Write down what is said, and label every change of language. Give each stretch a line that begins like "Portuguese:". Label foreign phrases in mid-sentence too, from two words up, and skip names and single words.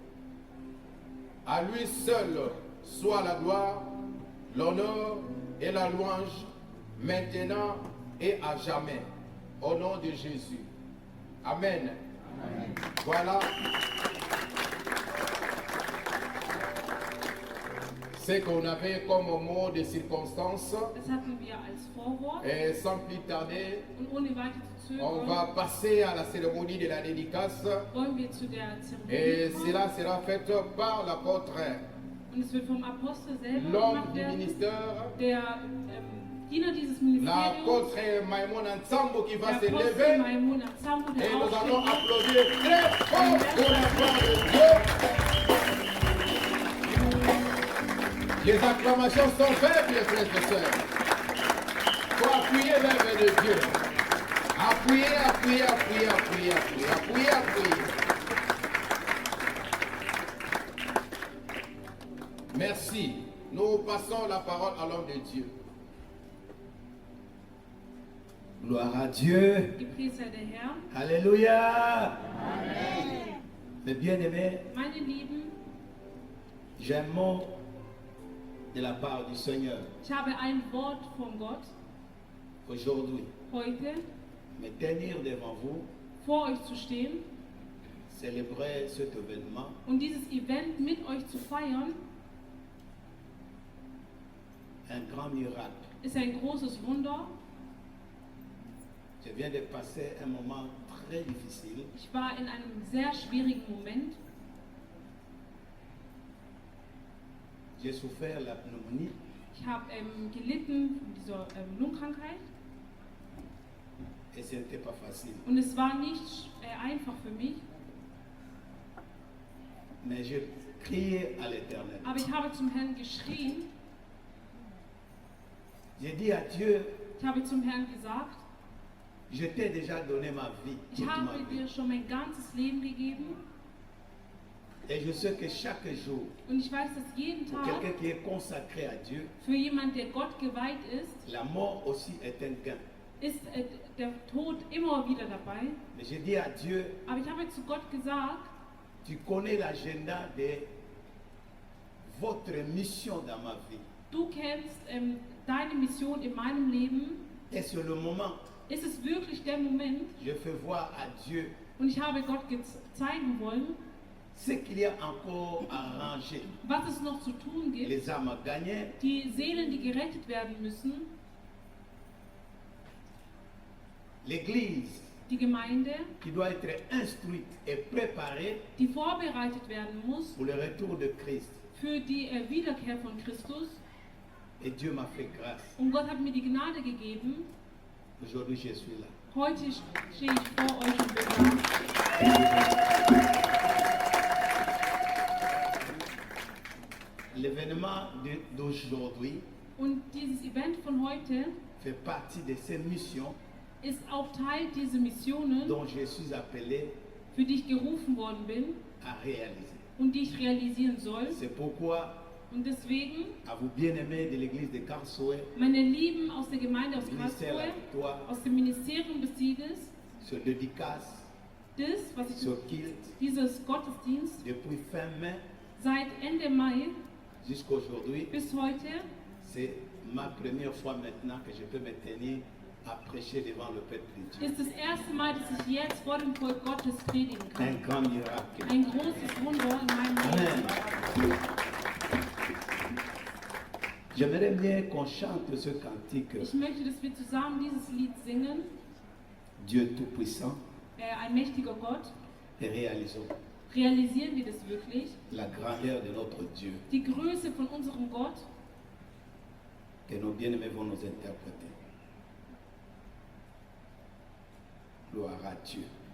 French: À lui seul soit la gloire, l'honneur et la louange, maintenant et à jamais. Au nom de Jésus. Amen. Amen. Voilà ce qu'on avait comme mot de circonstance.
German: Das hatten wir als Vorwort.
French: Et sans plus tarder,
German: Und ohne weiter zu
French: on
German: zögern,
French: va passer à la cérémonie de la dédicace.
German: wollen wir zu der Zeremonie
French: Et
German: kommen.
French: cela sera fait par l'apôtre,
German: Und es wird vom Apostel selber
French: l'homme
German: gemacht
French: du
German: werden,
French: ministère,
German: der Diener dieses Ministeriums,
French: l'apôtre Maïmon Nsambo qui va
German: der
French: se
German: Apostel
French: lever. Maïmouna Nsambo, Et
German: der
French: nous allons
German: aufsteht.
French: applaudir très fort pour la gloire de Dieu. Les acclamations sont faibles, les frères et sœurs. Il faut appuyer l'œuvre de Dieu. Appuyer, appuyer, appuyer, appuyer, appuyer, appuyer, appuyer. Merci. Nous passons la parole à l'homme de Dieu. Gloire à Dieu.
German: Gepriesen sei der Herr.
French: Alléluia. Mes bien-aimés,
German: Meine Lieben,
French: j'ai un mot de la part du Seigneur
German: ich habe ein Wort von Gott
French: aujourd'hui.
German: heute,
French: Me tenir devant vous,
German: vor euch zu stehen
French: célébrer cet événement,
German: und dieses Event mit euch zu feiern,
French: un grand miracle.
German: ist ein großes Wunder.
French: Je viens de passer un moment très difficile.
German: Ich war in einem sehr schwierigen Moment.
French: J'ai souffert la pneumonie
German: Ich habe gelitten von dieser Lungenkrankheit
French: et ce n'était pas facile.
German: und es war nicht einfach für mich,
French: Mais j'ai crié à l'Éternel.
German: aber ich habe zum Herrn geschrien,
French: J'ai dit à Dieu,
German: ich habe zum Herrn gesagt,
French: je t'ai déjà donné ma vie,
German: ich
French: toute ma
German: habe
French: vie.
German: dir schon mein ganzes Leben gegeben
French: Et je sais que chaque jour,
German: und ich weiß, dass jeden
French: pour
German: Tag
French: quelqu'un qui est consacré à Dieu,
German: für jemand, der Gott geweiht ist,
French: la mort aussi est un gain.
German: ist der Tod immer wieder dabei.
French: Mais j'ai dit à Dieu,
German: Aber ich habe zu Gott gesagt,
French: tu connais l'agenda des votre mission dans ma vie.
German: Du kennst deine Mission in meinem Leben.
French: Et c'est le moment,
German: Ist es wirklich der Moment?
French: je fais voir à Dieu
German: Und ich habe Gott zeigen wollen,
French: ce qu'il y a encore à ranger.
German: was es noch zu tun gibt.
French: Les âmes à gagner,
German: Die Seelen, die gerettet werden müssen.
French: l'église
German: Die Gemeinde,
French: qui doit être instruite et préparée
German: die vorbereitet werden muss
French: pour le retour de Christ.
German: für die Wiederkehr von Christus.
French: Et Dieu m'a fait grâce.
German: Und Gott hat mir die Gnade gegeben.
French: Aujourd'hui, je suis là.
German: Heute stehe ich vor euch und bin da.
French: L'événement d'aujourd'hui
German: Und dieses Event von heute
French: fait partie de ces missions
German: ist auch Teil dieser Missionen,
French: dont je suis appelé
German: für die ich gerufen worden bin
French: à réaliser.
German: und die ich realisieren soll.
French: C'est pourquoi,
German: Und deswegen,
French: à vous bien-aimés de l'église de Karlsruhe,
German: meine Lieben aus der Gemeinde aus
French: ministère
German: Karlsruhe,
French: à toi,
German: aus dem Ministerium des Sieges,
French: ce dédicace,
German: das, was ich,
French: ce culte,
German: dieses Gottesdienst
French: depuis fin mai
German: seit Ende Mai
French: jusqu'à aujourd'hui,
German: bis heute,
French: c'est ma première fois maintenant que je peux me tenir à prêcher devant le peuple de Dieu.
German: ist das erste Mal, dass ich jetzt vor dem Volk Gottes predigen
French: Un
German: kann.
French: grand miracle.
German: Ein großes Wunder in meinem Leben.
French: Amen. J'aimerais bien qu'on chante ce cantique.
German: Ich möchte, dass wir zusammen dieses Lied singen.
French: Dieu Tout-Puissant,
German: Ein mächtiger Gott.
French: et réalisons
German: Realisieren wir das wirklich?
French: la grandeur de notre Dieu,
German: Die Größe von unserem Gott,
French: que nos bien-aimés vont nous interpréter. Gloire à Dieu.